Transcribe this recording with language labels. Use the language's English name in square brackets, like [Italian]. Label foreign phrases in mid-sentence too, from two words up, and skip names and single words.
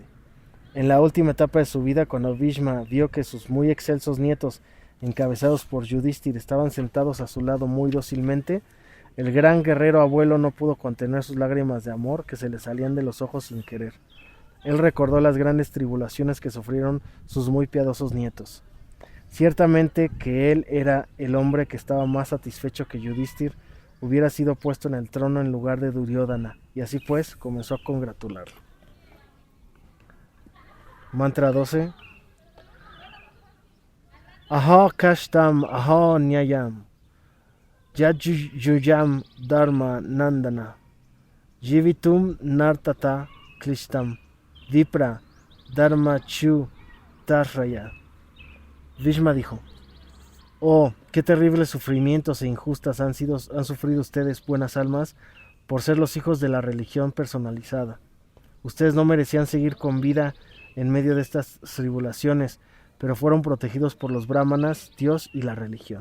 [Spanish] En la última etapa de su vida, cuando Bhishma vio que sus muy excelsos nietos, encabezados por Yudhishthira, estaban sentados a su lado muy dócilmente, el gran guerrero abuelo no pudo contener sus lágrimas de amor que se le salían de los ojos sin querer. Él recordó las grandes tribulaciones que sufrieron sus muy piadosos nietos. Ciertamente que él era el hombre que estaba más satisfecho que Yudhishthira hubiera sido puesto en el trono en lugar de Duryodhana, y así pues comenzó a congratularlo. Mantra 12. [Sanskrit] Aha kashtam aha nyayam Yajujam dharma nandana Jivitum nartata klishtam Vipra dharma chu tarraya. [Spanish] Bhishma dijo: Oh, qué terribles sufrimientos e injustas han sufrido ustedes, buenas almas, por ser los hijos de la religión personalizada. Ustedes no merecían seguir con vida en medio de estas tribulaciones, pero fueron protegidos por los brahmanas, Dios y la religión.